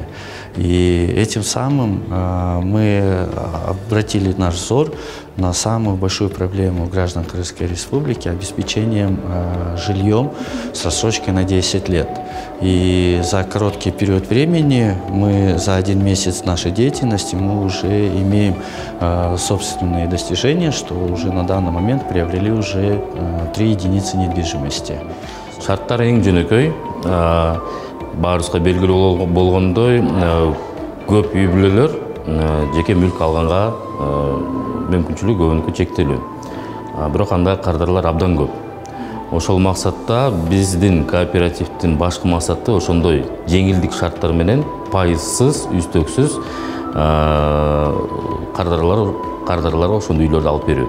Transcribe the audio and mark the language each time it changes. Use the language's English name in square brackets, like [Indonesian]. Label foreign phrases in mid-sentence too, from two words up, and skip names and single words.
[Russian] И этим самым мы обратили наш взор на самую большую проблему граждан Кыргызской Республики – обеспечением жильем с рассрочкой на 10 лет. И за короткий период времени, за 1 месяц нашей деятельности, мы уже имеем собственные достижения, что уже на данный момент приобрели уже 3 единицы недвижимости. [Kyrgyz] Шарттар эң жөнөкөй, баарыбызга белгилүү болгондой, көп үй бүлөлөр жеке мүлк алганга мүмкүнчүлүк көбүнкү чектелүү. Бирок анда кардарлар абдан көп. Ошол максатта биздин кооперативдин башкы максаты ошондой жеңилдик шарттар менен пайызсыз, үстөксүз кардарларга ошондой үйлөрдү алып берүү.